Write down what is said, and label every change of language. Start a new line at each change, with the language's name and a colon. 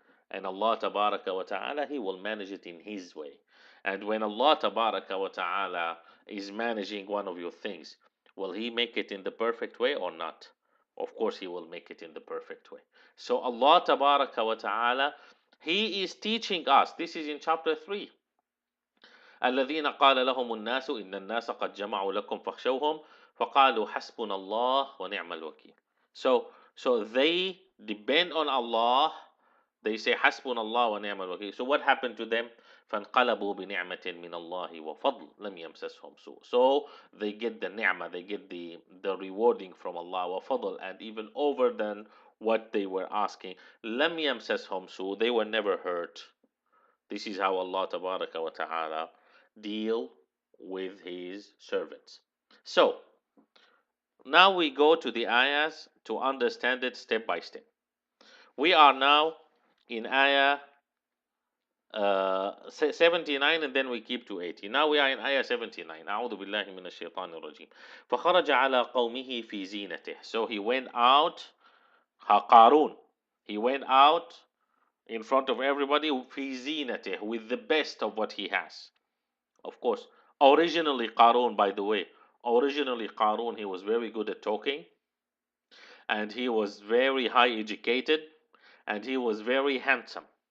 English: And Allah Tabaraka wa Ta'ala, He will manage it in His way. And when Allah Tabaraka wa Ta'ala is managing one of your things, will He make it in the perfect way or not? Of course, He will make it in the perfect way. So Allah Tabaraka wa Ta'ala, He is teaching us. This is in chapter 3.
Arabic: الذين قال لهم الناس إن الناس قد جمعوا لكم فاخشوهم فقالوا حسبنا الله ونعم الوكيل.
English: So they depend on Allah. They say
Arabic: حسبنا الله ونعم الوكيل.
English: So what happened to them?
Arabic: فانقلبوا بنعمة من الله وفضل لم يمسسهم سوء.
English: So they get the ni'mah, they get the rewarding from Allah وفضل, and even over than what they were asking.
Arabic: لم يمسسهم سوء.
English: They were never hurt. This is how Allah Tabaraka wa Ta'ala deal with His servants. So now we go to the ayahs to understand it step by step. We are now in ayah 79, and then we keep to 80. Now we are in ayah 79.
Arabic: أعوذ بالله من الشيطان الرجيم. فخرج على قومه في زينته.
English: So he went out. Qarun. He went out in front of everybody
Arabic: في زينته,
English: with the best of what he has. Of course, originally Qarun, by the way, originally Qarun, he was very good at talking, and he was very high educated, and he was very handsome.